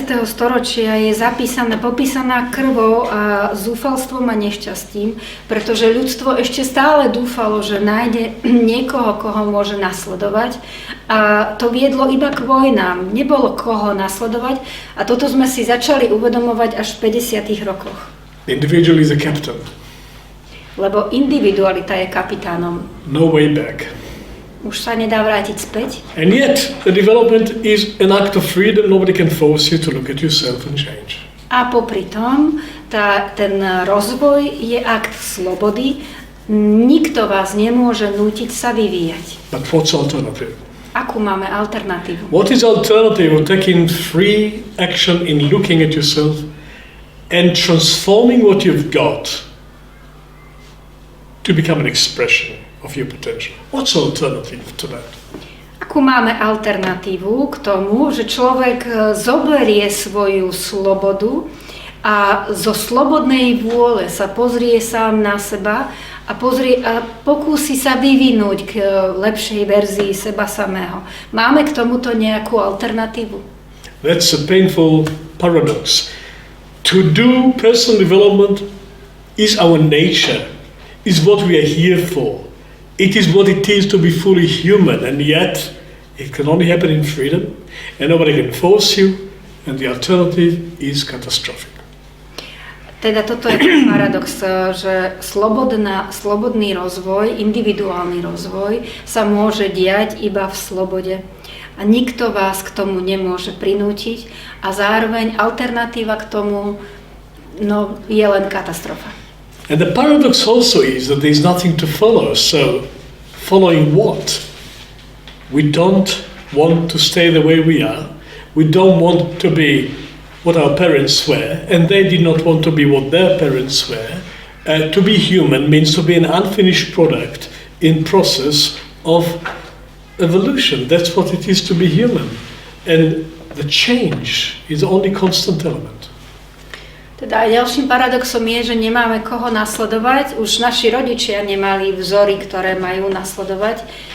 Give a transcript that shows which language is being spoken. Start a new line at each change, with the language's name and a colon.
Slovak: storočia je popísaná krvou a zúfalstvom a nešťastím, pretože ľudstvo ešte stále dúfalo, že nájde niekoho, koho môže nasledovať. A to viedlo iba k vojnám, nebolo koho nasledovať a toto sme si začali uvedomovať až v 50. rokoch.
English: Individual is a captain.
Slovak: Lebo individualita je kapitánom.
English: No way back.
Slovak: Už sa nedá vrátiť späť.
English: And yet the development is an act of freedom. Nobody can force you to look at yourself and change.
Slovak: A popri tom, ten rozvoj je akt slobody. Nikto vás nemôže nútiť sa vyvíjať.
English: But what's alternative?
Slovak: Akú máme alternatívu?
English: What is alternative of taking free action in looking at yourself and transforming what you've got to become an expression of your potential? What's alternative to that?
Slovak: Akú máme alternatívu k tomu, že človek zoberie svoju slobodu a zo slobodnej vôle sa pozrie sám na seba a pokúsi sa vyvinúť k lepšej verzii seba samého. Máme k tomuto nejakú alternatívu?
English: That's a painful paradox. To do personal development is our nature, is what we are here for. It is what it is to be fully human, and yet it can only happen in freedom, and nobody can force you, and the alternative is catastrophic.
Slovak: Teda toto je paradox, že slobodný rozvoj, individuálny rozvoj sa môže diať iba v slobode. A nikto vás k tomu nemôže prinútiť a zároveň alternatíva k tomu je len katastrofa.
English: And the paradox also is that there is nothing to follow. So, following what? We don't want to stay the way we are. We don't want to be what our parents were, and they did not want to be what their parents were. To be human means to be an unfinished product in process of evolution. That's what it is to be human. And the change is the only constant element.
Slovak: Teda ďalším paradoxom je, že nemáme koho nasledovať. Už naši rodičia nemali vzory, ktoré majú nasledovať.